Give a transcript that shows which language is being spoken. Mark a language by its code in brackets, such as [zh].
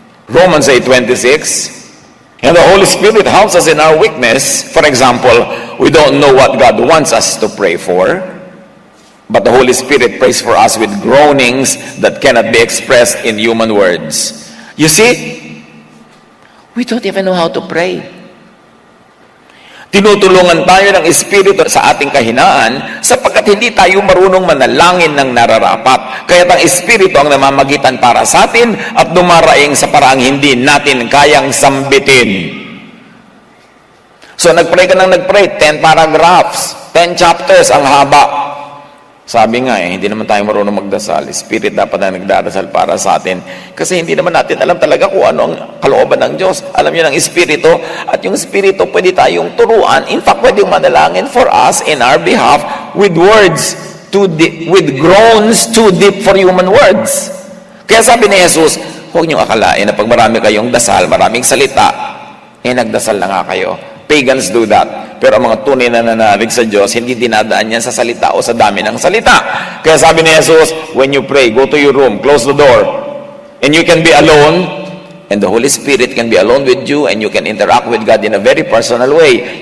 [en] Romans 8:26, and the Holy Spirit helps us in our weakness. For example, we don't know what God wants us to pray for, but the Holy Spirit prays for us with groanings that cannot be expressed in human words. You see, we don't even know how to pray. [tl] Tinutulungan tayo ng Espiritu sa ating kahinaan sapagkat hindi tayo marunong manalangin ng nararapat. Kaya ang Espiritu ang namamagitan para sa atin at dumaraing sa paraang hindi natin kayang sambitin. So nagpray ka ng nagpray, [en] 10 paragraphs, 10 chapters, [tl] ang haba. Sabi nga hindi naman tayo marunong magdasal. Spirit dapat na nagdarasal para sa atin. Kasi hindi naman natin alam talaga kung ano ang kalooban ng Diyos. Alam niyo ng Espiritu. At yung Espiritu pwede tayong turuan. [en] In fact, [tl] pwede yung manalangin [en] for us in our behalf with words too deep, with groans too deep for human words. [tl] Kaya sabi ni Jesus, huwag niyong akalain na pag marami kayong dasal, maraming salita, nagdasal na nga kayo. [en] Pagans do that. [tl] Pero ang mga tunay na nananalig sa Diyos, hindi dinadaan yan sa salita o sa dami ng salita. Kaya sabi ni Jesus, [en] when you pray, go to your room, close the door, and you can be alone, and the Holy Spirit can be alone with you, and you can interact with God in a very personal way.